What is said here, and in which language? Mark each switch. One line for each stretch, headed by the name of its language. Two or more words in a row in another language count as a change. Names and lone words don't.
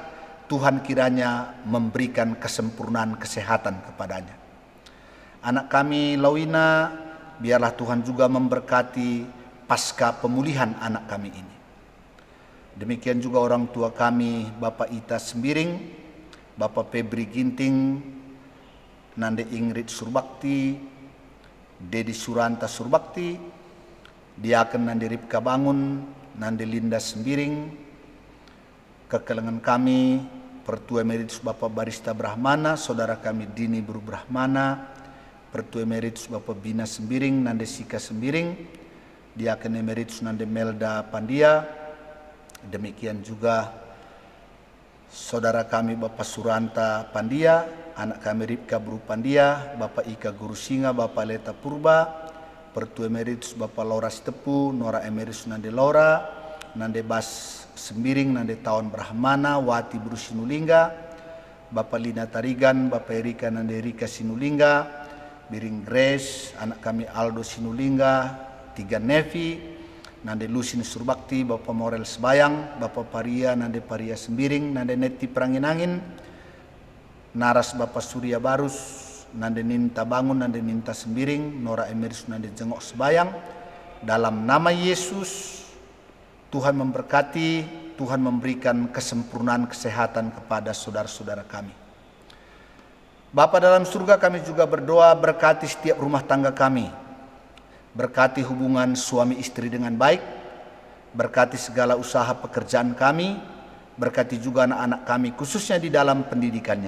Indonesian: Tuhan kiranya memberikan kesempurnaan kesehatan kepadanya. Anak kami Lawina, biarlah Tuhan juga memberkati pasca pemulihan anak kami ini. Demikian juga orang tua kami Bapak Ita Sembiring, Bapak Febri Ginting, Nande Ingrid Surbakti, Dedi Suranta Surbakti, Diaken Nande Ripka Bangun, Nande Linda Sembiring, kekelengan kami Pertua Emeritus Bapak Barista Brahmana, saudara kami Dini Buru Brahmana, Pertua Emeritus Bapak Bina Sembiring, Nande Sika Sembiring, Diaken Emeritus Nande Melda Pandia. Demikian juga saudara kami Bapak Suranta Pandia, anak kami Ripka Buru Pandia, Bapak Ika Guru Singa, Bapak Leta Purba, Pertua Emeritus Bapak Laura Sitepu, Nora Emeritus Nande Laura, Nande Bas Sembiring, Nande Tawan Brahmana, Wati Buru Sinulingga, Bapak Lina Tarigan, Bapak Erika Nande Rika Sinulingga, Biring Grace, anak kami Aldo Sinulingga, Tiga Nevi, Nande Lusin Surbakti, Bapak Morel Sebayang, Bapak Paria, Nande Paria Sembiring, Nande Neti Perangin-angin, Naras Bapak Surya Barus, Nande Ninta Bangun, Nande Ninta Sembiring, Nora Emeritus Nande Jengok Sebayang. Dalam nama Yesus, Tuhan memberkati, Tuhan memberikan kesempurnaan kesehatan kepada saudara-saudara kami. Bapa dalam surga, kami juga berdoa berkati setiap rumah tangga kami. Berkati hubungan suami istri dengan baik, berkati segala usaha pekerjaan kami, berkati juga anak-anak kami khususnya di dalam pendidikannya.